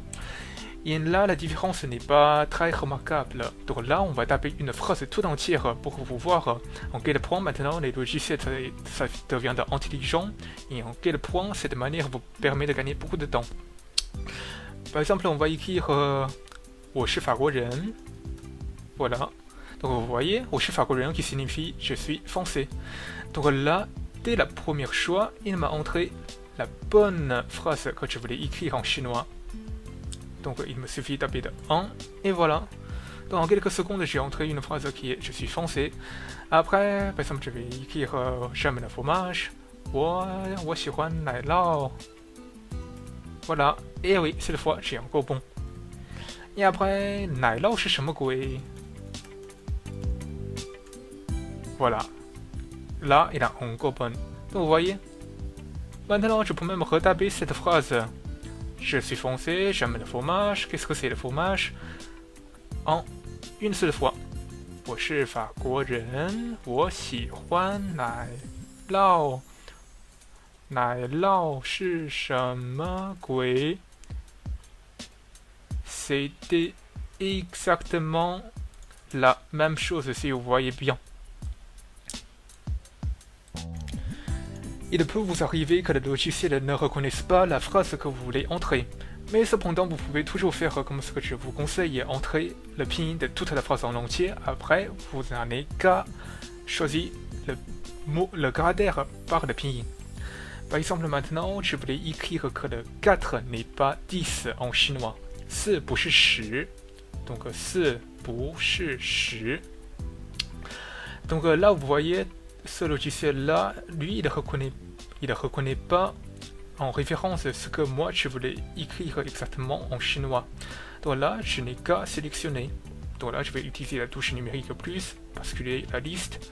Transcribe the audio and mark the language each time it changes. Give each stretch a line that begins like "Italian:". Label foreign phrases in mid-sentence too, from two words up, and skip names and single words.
French: Et là, la différence n'est pas très remarquable. Donc là, on va taper une phrase tout entière pour vous voir en quel point maintenant les logiciels ça devient intelligent et en quel point cette manière vous permet de gagner beaucoup de temps. Par exemple, on va écrire
Chinese: 我是法国人.
French: Voilà. Donc vous voyez,
Chinese: 我是法国人
French: qui signifie je suis français. Donc là, dès la première choix, il m'a entré la bonne phrase que je voulais écrire en chinois. Donc il me suffit de taper de 1 et voilà. Donc en quelques secondes, j'ai entré une phrase qui est je suis français. Après, par exemple, je vais écrire j'aime le fromage.
Chinese: 我喜欢奶酪.
French: Voilà. Et oui, cette fois, j'ai encore bon. Et après,
Chinese: 奶酪是什么鬼?
French: Voilà. Là, il a encore bon. Donc vous voyez. Maintenant, je peux même retaper cette phrase. Je suis français, j'aime le fromage. Qu'est-ce que c'est le fromage? En une seule fois.
Chinese: 我是法国人，我喜欢奶酪。奶酪是什么鬼?
French: C'était exactement la même chose si vous voyez bien. Il peut vous arriver que le logiciel ne reconnaisse pas la phrase que vous voulez entrer. Mais cependant, vous pouvez toujours faire comme ce que je vous conseille, entrer le pinyin de toute la phrase en entier. Après, vous n'avez qu'à choisir le caractère par le pinyin. Par exemple, maintenant, je voulais écrire que le 4 n'est pas 10 en chinois.
Chinese: 4 不是10. Donc 4不是10.
French: Donc là, vous voyez, ce logiciel-là, lui, il ne reconnaît pas en référence ce que moi, je voulais écrire exactement en chinois. Donc là, je n'ai qu'à sélectionner. Donc là, je vais utiliser la touche numérique plus, basculer la liste.